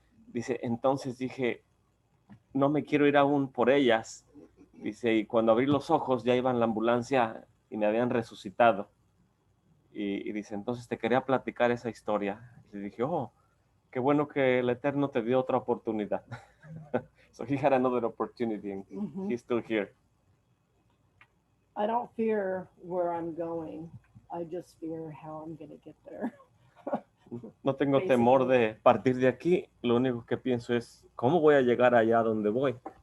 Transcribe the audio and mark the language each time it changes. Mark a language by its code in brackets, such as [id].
[es] Dice, entonces dije, no me quiero ir aún por ellas. Dice, y cuando abrí los ojos ya iba en la ambulancia y me habían resucitado. Y dice, entonces te quería platicar esa historia. Y dije, oh, qué bueno que el Eterno te dio otra oportunidad. [en] So he had another opportunity and he's still here. I don't fear where I'm going. I just fear how I'm going to get there. [es] No tengo temor de partir de aquí. Lo único que pienso es, ¿cómo voy a llegar allá donde voy?